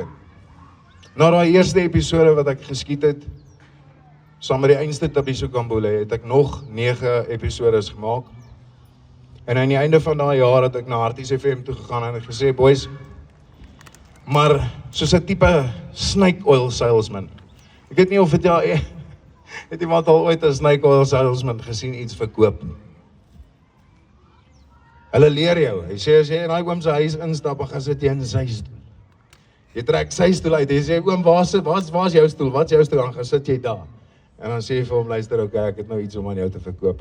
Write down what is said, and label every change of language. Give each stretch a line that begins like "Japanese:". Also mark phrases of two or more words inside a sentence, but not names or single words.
Afrikaans: Na daai eerste episode wat ek geskiet het, saam met die einste Tabiso Kambole, het ek nog 9 episodes gemaak. En aan die einde van daai jaar het ek na Harties FM toe gegaan en ek gesê, boys, maar soos 'n tipe
English: snake oil salesman.
Afrikaans: Ek weet nie of het iemand al ooit 'n
English: snake oil salesman
Afrikaans: gesien iets verkoop nie. Hulle leer jou. Hy sê as jy in daai oom se huis instap, gaan sit jy in sy stoel. Jy trek sy stoel uit. Jy sê oom, waar's jou stoel? Wat's jou stoel? Dan gaan sit jy daar. En dan sê jy vir hom, luister, okay, ek het nou iets om aan jou te verkoop.